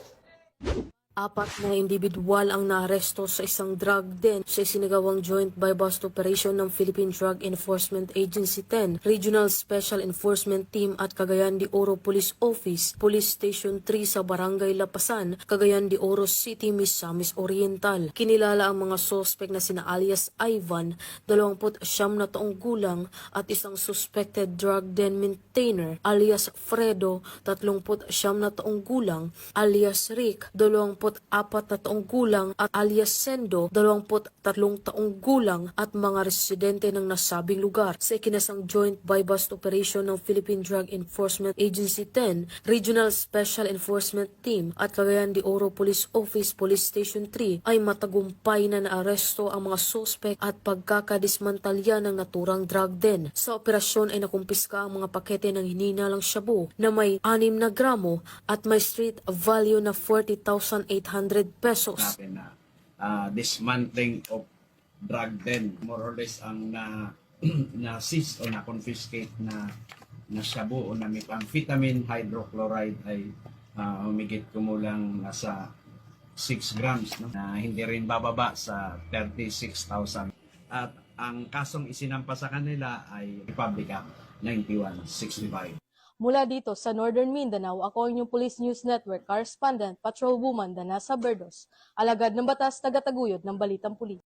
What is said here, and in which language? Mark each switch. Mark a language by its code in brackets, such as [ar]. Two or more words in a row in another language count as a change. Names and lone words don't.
[tl] 4 na individual ang naaresto sa isang drug den sa isinagawang [en] joint buy-bust operation [tl] ng Philippine Drug Enforcement Agency 10, Regional Special Enforcement Team at Cagayan de Oro Police Office, Police Station 3 sa Barangay Lapasan, Cagayan de Oro City, Misamis Oriental. Kinilala ang mga suspect na sina alias Ivan, 29 na taong gulang, at isang [en] suspected drug den maintainer [tl] alias Fredo, 39 na taong gulang, alias Rick, 24 na taong gulang, at alias Sendo, 23 taong gulang, at mga residente ng nasabing lugar sa ikinasang [en] joint buy-bust operation [tl] ng Philippine Drug Enforcement Agency 10, Regional Special Enforcement Team at Cagayan de Oro Police Office, Police Station 3 ay matagumpay na naaresto ang mga suspect at pagkakadismantalya ng naturang [en] drug den. [tl] Sa operasyon ay nakumpiska ang mga pakete ng hininalang shabu na may 6 na gramo at may street value na 40,800 pesos. Natin na [en] dismantling of drug den, more or less [tl] ang na-seize o na-confiscate na shabu o na [en] methamphetamine hydrochloride [tl] ay humigit kumulang nasa 6 grams, no? Na hindi rin bababa sa 36,000. At ang kasong isinampa sa kanila ay Republic Act 9165. Mula dito sa Northern Mindanao, ako ang inyong Police News Network Correspondent Patrolwoman Danessa Berdos, alagad ng batas, tagataguyod ng Balitang Pulis.